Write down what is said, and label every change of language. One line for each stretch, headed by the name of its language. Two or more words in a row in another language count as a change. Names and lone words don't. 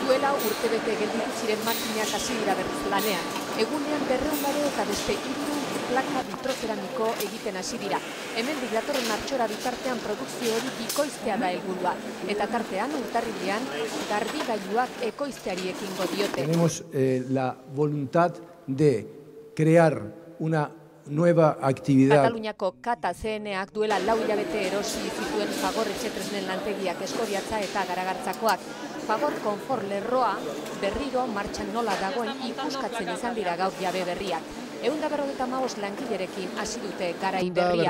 Basque: Duela urtebete gelditu ziren makinak hasi dira berriz lanean. Egunean 200 eta beste 300 plaka vitrozeramiko egiten hasi dira. Hemendik datorren martxora bitartean produkzio hori bikoiztea da helburua. Eta tartean urtarrilean garbigailuak ekoizteari ekingo diote.
Spanish: Tenemos la voluntad de crear una nueva actividad.
Basque: Kataluniako Kata CNak duela 4 hilabete erosi zituen Fagor etxetresnen lantegiak Eskoriatza eta Garagartzakoak. Fagor konfor lerroa berriro martxan nola dagoen ikuskatzen izan dira gaur jabe berriak. 155 langilerekin hasi dute garai berria.